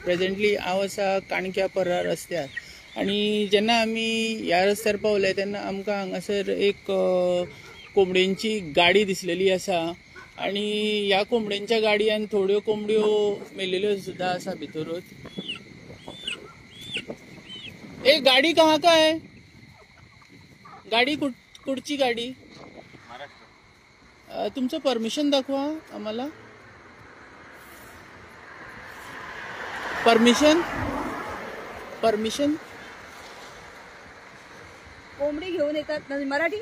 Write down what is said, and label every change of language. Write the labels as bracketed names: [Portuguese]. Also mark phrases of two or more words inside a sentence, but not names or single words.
[Konkani] प्रेझेंटली हांव आसा काणक्या पर्रा रस्त्यार आणि जेन्ना आमी ह्या रस्त्यार पावले तेन्ना आमकां हांगासर एक कोंबड्यांची गाडी दिसलेली आसा आणि ह्या कोंबड्यांच्या गाडयांत थोड्यो कोंबड्यो मेलेल्यो सुद्दां आसा भितरूच। [Hindi] एक गाड़ी कहाँ का है? [Marathi] गाड़ी कुठची गाडी? महाराष्ट्र। तुमचं परमिशन दाखवा आम्हाला। परमिशन कोंबडी घेऊन येतात ना मराठी?